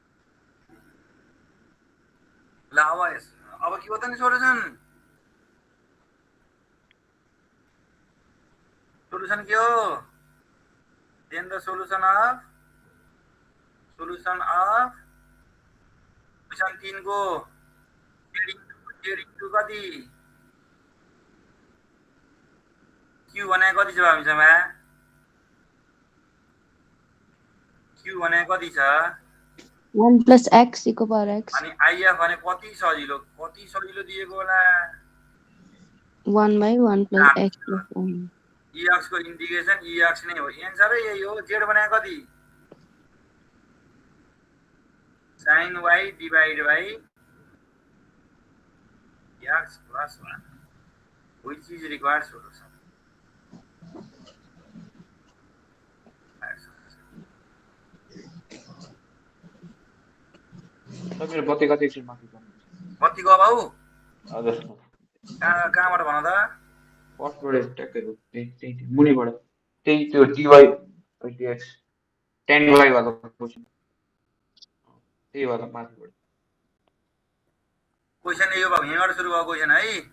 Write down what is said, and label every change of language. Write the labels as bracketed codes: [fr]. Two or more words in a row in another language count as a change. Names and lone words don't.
[ne] ल अब के हो त नि सोलुसन के हो [en] then the solution of question 3 [ne] को [en] z into [ne] कति q भनेको कति छ हामीसँग q भनेको कति छ [en] 1 plus x equal power x [ne] अनि if भने कति सजिलो दिएको होला [en] 1 by 1 plus x plus 1 [ne] ex को इंटीग्रेशन ex नै हो एन्सर यही हो z भनेको कति [en] sin y divided by x plus 1 which is required solution [ne] मेरो बत्ती कति एकछिन माथि गर्नु बत्ती गयो बाबु हजुर कहाँबाट भन त फर्स्टबाट ट्याक्कै हो त्यही मुनिबाट त्यही त्यो [en] dy by dx tan y [ne] वाला क्वेशन त्यही वाला माथिबाट क्वेशन यो भयो यहाँबाट सुरु भएको क्वेशन है